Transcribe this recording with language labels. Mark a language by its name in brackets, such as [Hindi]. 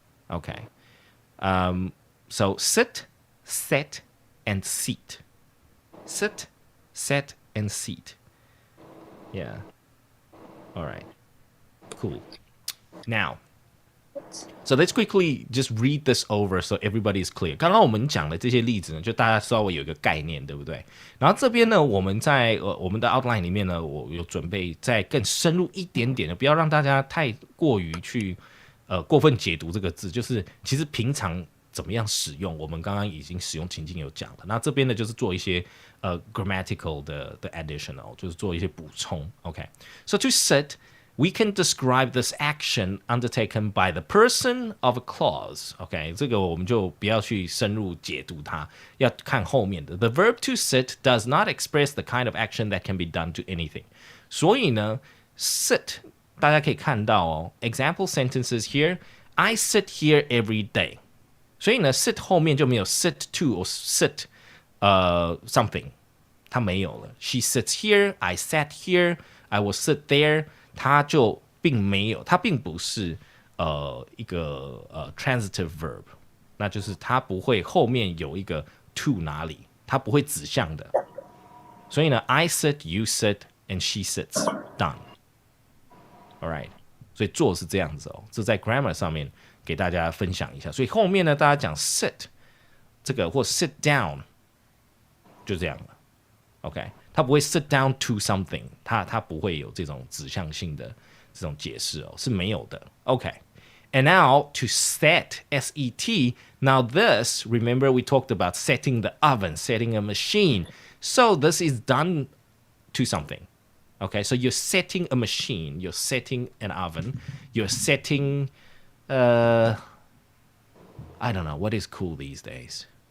[English] Okay. So sit, set, and seat. Sit, set, and seat. Yeah. All right. Cool. Now, so let's quickly just read this over so everybody is clear. [Chinese] 刚刚我们讲的这些例子呢，就大家稍微有一个概念，对不对？然后这边呢，我们在我们的 outline 里面呢，我有准备再更深入一点点的，不要让大家太过于去过分解读这个字，就是其实平常怎么样使用，我们刚刚已经使用情境有讲了。那这边呢，就是做一些grammatical 的 additional， 就是做一些补充。 [English] OK， so to sit。We can describe this action undertaken by the person of a clause. OK， [Chinese] 这个我们就不要去深入解读它，要看后面的。 [English] The verb to sit does not express the kind of action that can be done to anything. [Chinese] 所以呢 ，sit 大家可以看到哦 ， [English] example sentences here. I sit here every day. [Chinese] 所以呢 ，sit 后面就没有 sit to or sit something， 它没有了。 [English] She sits here. I sat here. I will sit there. [Chinese] 它就并没有，它并不是一个transitive verb， 那就是它不会后面有一个 to 哪里，它不会指向的。 [English] 所以呢 ，I sit, you sit, and she sits, done. All right， [Chinese] 所以做是这样子哦，这在 grammar 上面给大家分享一下。所以后面呢，大家讲 sit 这个或 sit down 就这样了。 [English] OK。 [Chinese] 它不会 sit down to something， 它不会有这种指向性的这种解释哦，是没有的。 [English] OK，and now to set, S-E-T. Now this, remember we talked about setting the oven, setting a machine. So this is done to something. Okay, so you're setting a machine, you're setting an oven, you're setting, I don't know, what is cool these days?